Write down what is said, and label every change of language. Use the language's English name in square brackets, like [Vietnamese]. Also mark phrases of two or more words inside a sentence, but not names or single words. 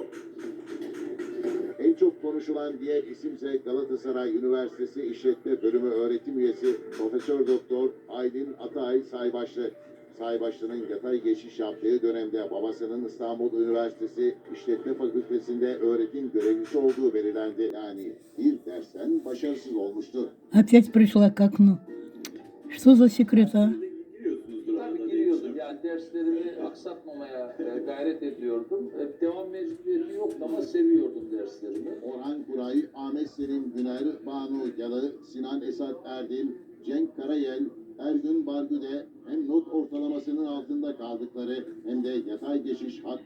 [Turkish] En çok konuşulan diğer isimse Galatasaray Üniversitesi İşletme Bölümü öğretim üyesi Profesör Doktor Aydın Atay Saybaşlı. Saybaşlı'nın yatay geçiş yaptığı dönemde babasının İstanbul Üniversitesi İşletme Fakültesi'nde öğretim görevlisi olduğu belirlendi. Yani bir dersten başarısız olmuştu. [Russian] Опять пришла к окну. Что за секрет, а? [Turkish] Tabii giriyordum. Yani derslere derslerimi aksatmamaya gayret ediyordum. Devam mecburiyeti yoktu ama seviyordum derslerimi. Orhan Kuray, Ahmet Selim Güner, Banu Yalı, Sinan Esat Erdil, Cenk Karayel, Ergün Bargüde hem not ortalamasının altında kaldıkları hem de yatay geçiş hakkını...